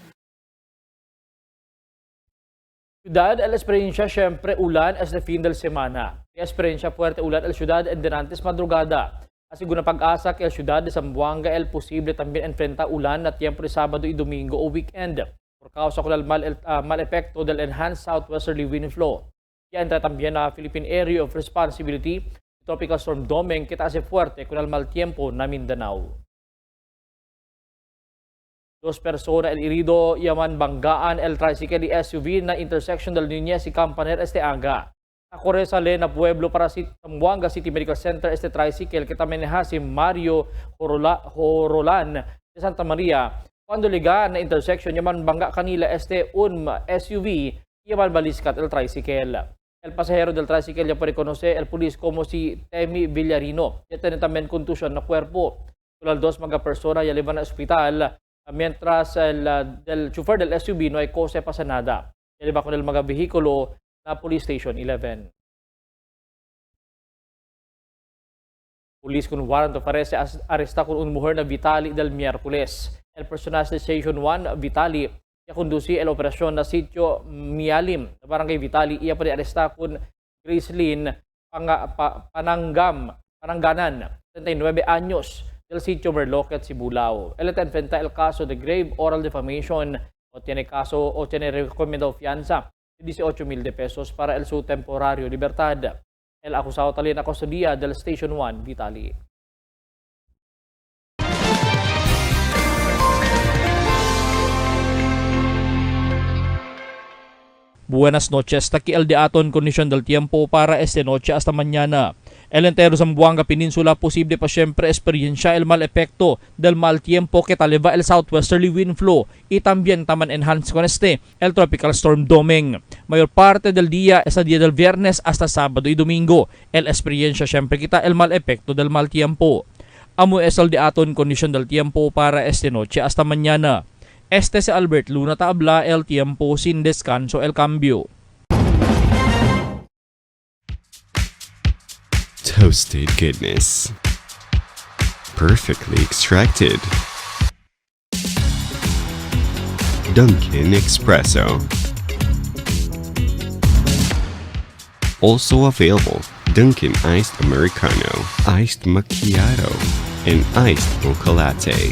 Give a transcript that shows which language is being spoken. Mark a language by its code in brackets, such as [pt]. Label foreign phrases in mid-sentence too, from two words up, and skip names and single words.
[cbk] Ciudad El Esperiencia, syempre ulan es de fin del semana. Esperiencia fuerte ulan el ciudad en denantes madrugada. Asiguna pag-asa que el ciudad de Zamboanga el posible también enfrenta ulan na tiempo de Sabado y Domingo o weekend. Por causa con el mal epekto del [en] enhanced southwesterly wind flow. [cbk] Y entra también a [en] Philippine Area of Responsibility, [cbk] Tropical Storm Domeng, que hace fuerte con el mal tiempo na Mindanao. 2 personas el herido yaman banggaan el tricycle y SUV na intersection del Niñez y Campaner este aga. Ako sa Lena Pueblo para si Zamboanga City Medical Center este tricycle que tameneha si Mario Horolan de Santa Maria. Cuando liga na intersection yaman bangga kanila este SUV yaman baliskat el tricycle. El pasahero del tricycle ya reconoce el pulis como si Temi Villarino. Ya tiene también contusión na cuerpo. Tulad 2 mga persona ya liban na ospital. Mientras del chofer del SUV no hay cosa pasa nada. Ya liba con el mga vehikulo na Police Station 11. Police con [en] warrant of arrest [cbk] arresta con un mujer na Vitali del Miyerkules. El personal de Station 1 Vitali ya conduci el operasyon na sitio Mialim na barangay Vitali iya pa arresta con Gracelyn Panangganan 39 anyos del sitio Merloquet, Sibulao. Él está enfrenta el caso de [en] grave oral defamation [cbk] o tiene recomendado fianza de 18,000 pesos para el su temporario libertad. El acusado talin na custodia del Station 1 Vitali. Buenas noches, taki el de aton condition del tiempo para esta noche hasta mañana. El entero Zamboanga Peninsula posible pa siempre experiencia el mal efecto del mal tiempo que taleva el [en] southwesterly wind flow [cbk] y también taman enhance con el tropical storm Domeng. Mayor parte del día es el día del viernes hasta sábado y domingo. El experiencia siempre kita el mal efecto del mal tiempo. Amo es el de aton condition del tiempo para esta noche hasta mañana. Este si Albert Luna tabla el tiempo sin descanso el cambio. [en] Toasted goodness. Perfectly extracted. Dunkin' Espresso. Also available, Dunkin' Iced Americano, Iced Macchiato, and Iced Mocha Latte.